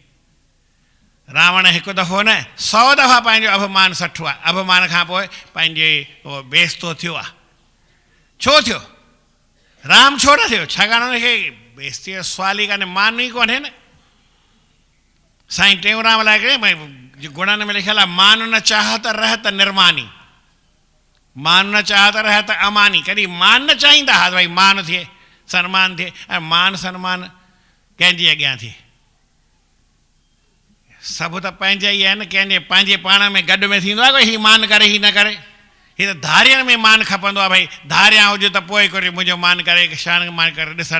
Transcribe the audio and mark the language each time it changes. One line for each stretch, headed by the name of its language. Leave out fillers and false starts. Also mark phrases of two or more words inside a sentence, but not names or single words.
Sindhi: रावण हिकु दफ़ो न 100 दफ़ा पंहिंजो अपमान सठो आहे। अपमान खां पोइ पंहिंजे उहो बेइज़तो थियो आहे। छो थियो? राम छो न थियो? छाकाणि हुनखे बेइज़ती जो सुवाल ई कान्हे, मान ई कोन्हे न। साईं टेऊंराम लाइ करे गुणनि में लिखियलु आहे,
Hindi: मान न चाहत रहत निर्मानी, मान न चाहत रहत अमानी।
Sindhi: कॾहिं मान न चाहींदा हा भई मान थिए, सन्मान थिए, ऐं मान सन्मान कंहिंजे अॻियां थिए? सभु त पंहिंजा ई आहिनि, कंहिंजे पंहिंजे पाण में गॾु में थींदो आहे कोई हीउ मान करे हीउ न करे। हीअ त धारियनि में मान खपंदो आहे, भई धारियां हुजे त पोइ कोई मुंहिंजो मान करे, शान मान करे ॾिसनि।